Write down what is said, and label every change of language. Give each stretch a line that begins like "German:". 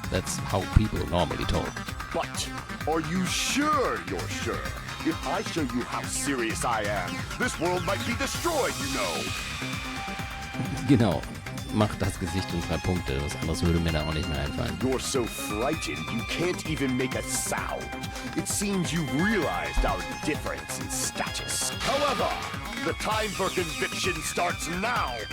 English: That's how people normally talk. But are you sure you're sure? If I show you how serious I am, this world might be destroyed, you know.
German: Genau. Mach das Gesicht und 3 Punkte. Was anderes würde mir da auch nicht mehr einfallen.
English: You're so frightened you can't even make a sound. It seems you've realized our difference in status. However, the time for conviction starts now.